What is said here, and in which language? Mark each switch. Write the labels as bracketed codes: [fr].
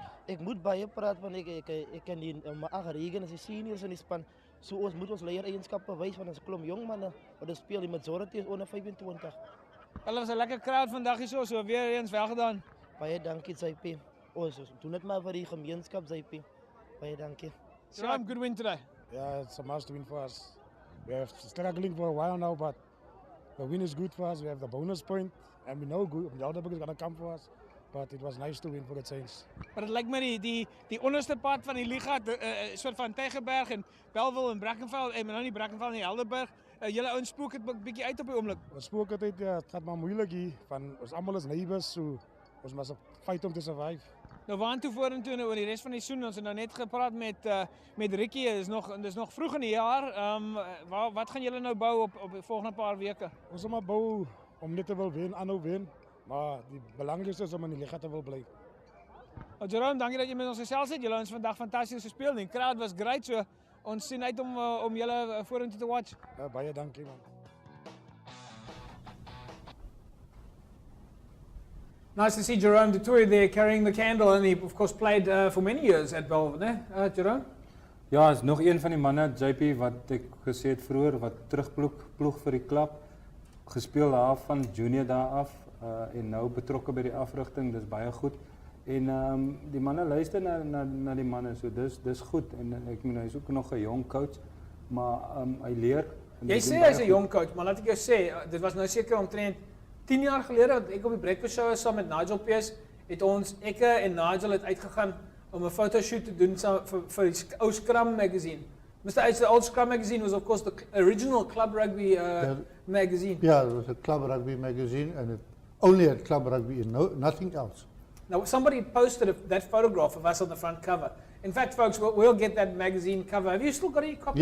[af] Ek moet baie praat want ek ken die my Regen as die seniors in die span. So ons moet ons leiereienskappe wys want ons klomp jong manne wat ons speel, die majority is onder 25. Hulle was 'n lekker crowd vandag hierso, so weer eens wel gedaan. Baie dankie JP. Ons doen dit maar vir die gemeenskap JP. Baie dankie. [en] Sam, good win today. Yeah, it's a must win for us. We have struggling for a while now, but the win is good for us. We have the bonus point, and we know the other book is going to come for us. But it was nice to win for the change. [af] Maar dit lyk my die onderste pad van die liga, 'n soort van Tygerberg en Bellville en Brackenfell, en nou nie Brackenfell nie, Helderberg. Julle ouens spook dit 'n bietjie uit op die oomblik. Ons spook dit uit, ja, het gaat maar moeilik hier. Van ons almal is neighbors, so ons moet fight om te survive. Nou waantoe vorentoe nou oor die res van die seisoen? Ons het nou net gepraat met Ricky, dis nog vroeg in die jaar. Wat gaan julle nou bou op die volgende paar weke? Ons moet maar bou om net te wil wen, aanhou wen. Maar die belangrikste is om in die liga te wil bly. Jerome, dankie dat jy met ons gesels het. Julle het ons vandag fantasties gespeel. Die crowd was great, so ons sien uit om julle vorentoe te watch. Ja, baie dankie man. [en] Nice to see Jerome Dutour there carrying the candle, and he of course played for many years at Belvedere, Jerome? [af] Ja, is nog een van die manne, JP, wat ek gesê het vroeër, wat terugploeg vir die klub, gespeel daar van junior daar af en nou betrokke by die afrigting, dis baie goed. En die manne luister na die manne, so dis goed. En ek meen, hy is ook nog 'n jong coach, maar hy leer. Jy sê hy's 'n jong coach, maar laat ek jou sê, dit was nou seker omtrent 10 jaar gelede dat ek op die breakfast show saam met Nigel Pearce het ek en Nigel het uitgegaan om 'n photoshoot te doen vir die ou Scrum magazine. [en] Mr. H, the old Scrum magazine was of course the original Club Rugby magazine. Yeah, it was a Club Rugby magazine and it only had Club Rugby and nothing else. Now somebody posted that photograph of us on the front cover. In fact, folks, we'll get that magazine cover. Have you still got any copies?